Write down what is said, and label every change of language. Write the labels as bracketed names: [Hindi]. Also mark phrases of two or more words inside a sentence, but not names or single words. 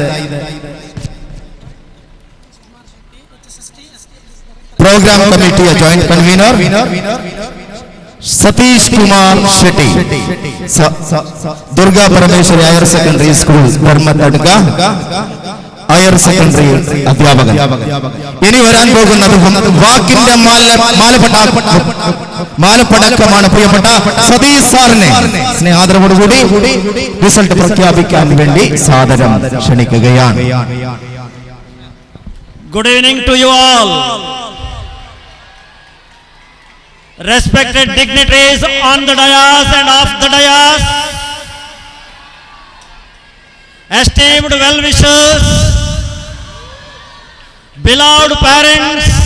[English] program committee joint convener [Kannada] ಸತೀಶ್ ಕುಮಾರ್ ಶೆಟ್ಟಿ, ದುರ್ಗಾ ಪರಮೇಶ್ವರಿ ಹೈಯರ್ ಸೆಕೆಂಡರಿ ಸ್ಕೂಲ್ [Malayalam] ധർമ്മത്തടുക്ക ഹയർ സെക്കൻഡറി അധ്യാപകൻ. ഇനി വരാൻ പോകുന്നത് വാക്കിന്റെ മാലപ്പടക്കമാണ്. പ്രിയപ്പെട്ട സതീഷ് സാറിനെ സ്നേഹാദരവോടുകൂടി റിസൾട്ട് പ്രഖ്യാപിക്കാൻ വേണ്ടി സാദരം ക്ഷണിക്കുകയാണ്. [English] Good evening to you all. Respected dignitaries on the dais and off the dais, esteemed well-wishers, beloved parents,